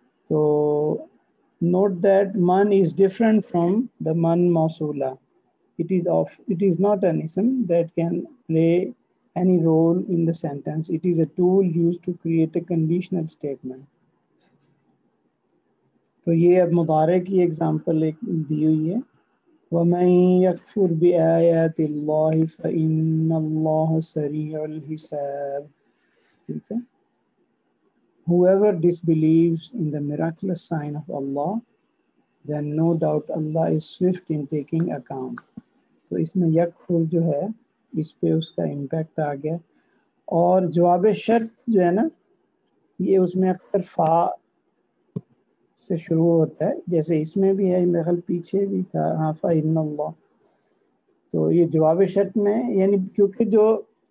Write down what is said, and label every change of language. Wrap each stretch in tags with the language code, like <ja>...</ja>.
<en>تو note that man is different from the man mausula. It is not an ism that can play any role in the sentence. It is a tool used to create a conditional statement.</en> <ur>تو یہ اب مضارع کی example ایک دی ہوئی ہے.</ur> <ar>وَمَن يَكْفُرْ بِآيَاتِ اللَّهِ فَإِنَّ اللَّهَ سَرِيعُ الْحِسَابِ. ٹھیک ہے.</ar> <en>Whoever disbelieves in the miraculous sign of Allah, then no doubt Allah is swift in taking account.</en> <ur>تو اس میں یکفر جو ہے اس پہ اس کا امپیکٹ آ گیا. اور جواب شرط جو ہے نا یہ اس میں اکثر فا سے شروع ہوتا ہے، جیسے اس میں بھی ہے، میرے خیال پیچھے بھی تھا، ہاں</ur> <ar>فَإِنَّ اللَّهَ.</ar> <ur>تو یہ جواب شرط میں یعنی کیونکہ جو</ur>